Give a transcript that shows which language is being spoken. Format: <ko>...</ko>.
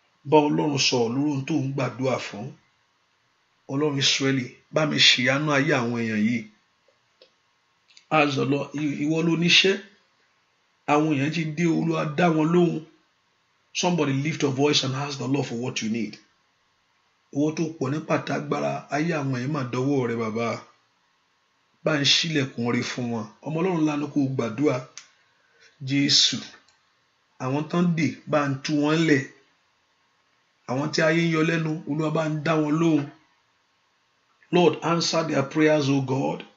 <yo>Bá Ọlọ́run sọ̀rọ̀ lórí ohun tó ń gbàdúrà fún. Ọlọ́run Ísírẹ́lì, bá mi ṣìyanu ayé àwọn èèyàn yìí.</yo> <en>Ask the Lord,</en> <yo>ìwọ ló níṣẹ́. Àwọn èèyàn ti dé, Olúwa dá wọn lóhùn.</yo> <en>Somebody lift your voice and ask the Lord for what you need.</en> <yo>Ìwọ tó pọ̀ ní pàtàgbára ayé àwọn èèyàn máa dọwọ́ rẹ bàbá. Bá ń ṣílẹ̀kùn rẹ fún wọn. Ọmọ Ọlọ́run lánàá kó gbàdúrà. Jésù, àwọn tán dè bá ń tú wọn lẹ̀. Àwọn tí ayé ń yọ lẹ́nu, Olúwa bá ń dá wọn lóhùn.</yo> <en>Lord, answer their prayers, O God.</en>